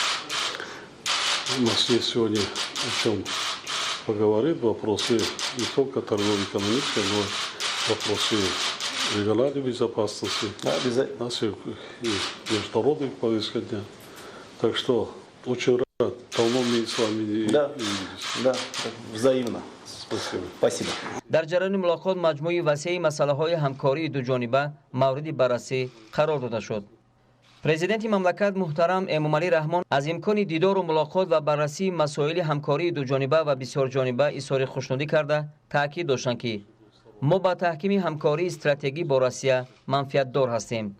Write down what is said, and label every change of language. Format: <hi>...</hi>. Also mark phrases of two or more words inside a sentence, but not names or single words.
<ru>У нас есть сегодня о чем поговорить, вопросы не только торгово-экономические, но вопросы региональной безопасности, наших и международных повесток дня. Так что очень рад, давно мы с вами не виделись. Да, взаимно. Спасибо. Спасибо.</ru> <tg>дар ҷараёни мулоқот маҷмӯи васеи масъалаҳои ҳамкории дуҷониба мавриди баррасӣ қарор дода шуд. президенти мамлакат муҳтарам Эмомалӣ Раҳмон аз имкони дидору мулоқот ва баррасии масоили ҳамкории дуҷониба ва бисёрҷониба изҳори хушнудӣ карда таъкид доштанд ки мо ба таҳкими ҳамкории стратегӣ бо Россия манфиатдор ҳастем.</tg>